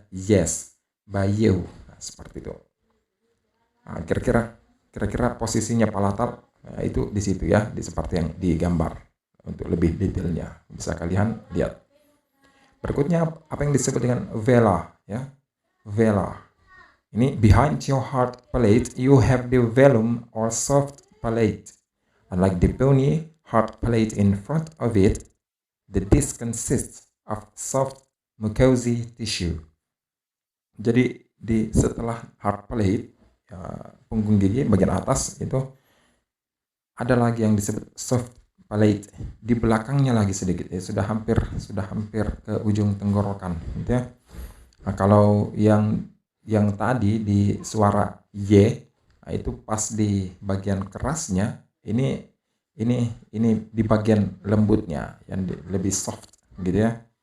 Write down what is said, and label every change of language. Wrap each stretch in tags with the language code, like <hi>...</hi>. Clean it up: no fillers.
<en>Yes, by you.</en> <id>Nah, seperti itu. Nah, kira-kira posisinya palatal itu di situ ya, seperti yang digambar. Untuk lebih detailnya bisa kalian lihat. Berikutnya apa yang disebut dengan vela ya. Vela.</id> <en>Ini behind your hard palate you have the velum or soft palate. Unlike the bony hard palate in front of it, the disc consists of soft mucosa tissue.</en> <id>Jadi di setelah hard palate ya, punggung gigi bagian atas itu ada lagi yang disebut soft palate, di belakangnya lagi sedikit ya, sudah hampir ke ujung tenggorokan gitu ya. Nah, kalau yang tadi di suara Y, nah itu pas di bagian kerasnya, ini di bagian lembutnya yang lebih soft gitu ya.</id>